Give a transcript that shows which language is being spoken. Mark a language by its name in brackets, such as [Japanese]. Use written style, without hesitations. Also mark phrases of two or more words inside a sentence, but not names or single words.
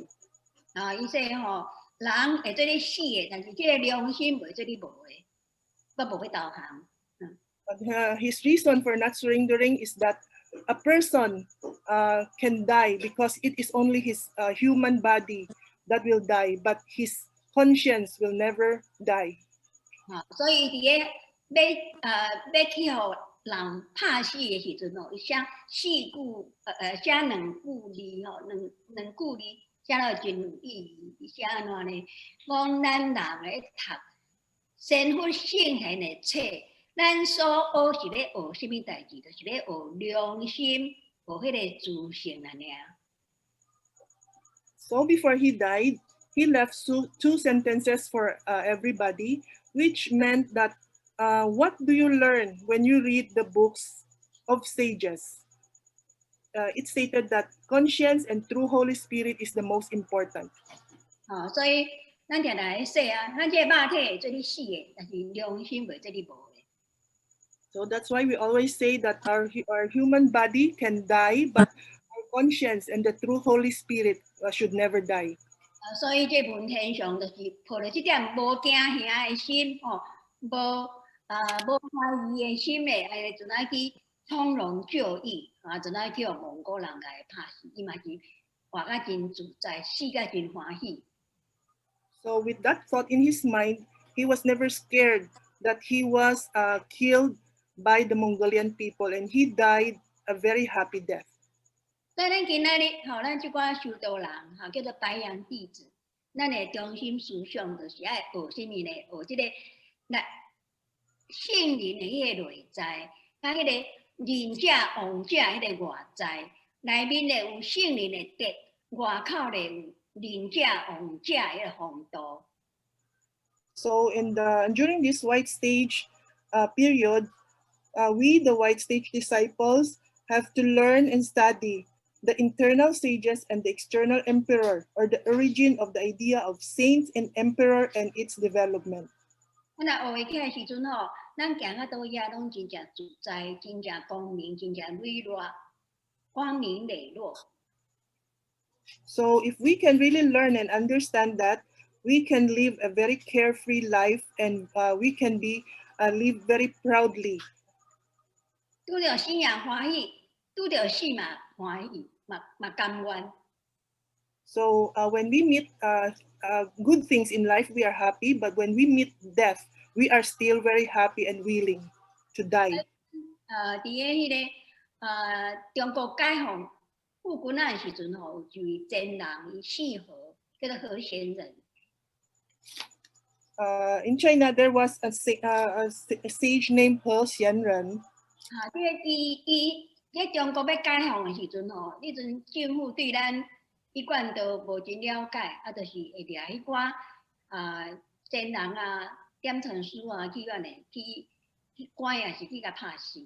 [Min Nan Chinese] 伊说吼，人会做你死的，但是这个良心袂做你无的，我无要投降。 [English] But his reason for not surrendering is that a person can die because it is only his human body that will die, but his conscience will never die. [Min Nan Chinese] 所以伫个要去互人拍死的时阵吼，伊写四句写两句字吼，两句字写了真有意义。伊写安怎呢？讲咱人咧读先佛圣贤的册，咱所学是咧学什么代志？就是咧学良心，学迄个自性安尼啊。 [English] So before he died, he left two sentences for everybody, which meant that what do you learn when you read the books of sages? It stated that conscience and true Holy Spirit is the most important. [Min Nan Chinese] 所以咱定来说啊，咱这个肉体会做你死的，但是良心袂做你无的。 [English] So that's why we always say that our human body can die, but our conscience and the true Holy Spirit should never die. [Min Nan Chinese] 所以这文天祥就是抱着这点无惊吓的心，无怀疑的心咧，就来去从容就义，就来叫蒙古人甲伊拍死，伊嘛是活甲真自在，死甲真欢喜。 [English] So with that thought in his mind, he was never scared that he was killed by the Mongolian people, and he died a very happy death. [Min Nan Chinese] 所以咱今仔日咱即寡修道人叫做白羊弟子，咱的中心思想就是爱学什么呢？学这个圣人的迄个内在，甲迄个仁者王者迄个外在，内面咧有圣人的德，外口咧有仁者王者迄个风度。 [English] So during this white stage period, we, the white stage disciples, have to learn and study the internal sages and the external emperor, or the origin of the idea of saints and emperor and its development. [Min Nan Chinese] 咱若学会起来时阵吼，咱行到倒遐拢真正自在，真正光明，真正磊落，光明磊落。 [English] So if we can really learn and understand that, we can live a very carefree life, and we can live very proudly. [Min Nan Chinese] 拄着生也欢喜，拄着死嘛欢喜，嘛甘愿。 [English] So when we meet good things in life, we are happy. But when we meet death, we are still very happy and willing to die. [Min Nan Chinese] 伫个迄个中国解放富军仔的时阵吼，有一位真人，伊姓何，叫做何仙人。 [English] In China, there was a sage named He Xianren. [Min Nan Chinese] 这个伫中国要解放的时阵吼，迄阵政府对咱I-Kuan都无真了解，就是会掠迄寡真人啊、点传书啊去安尼去关也是去甲拍死。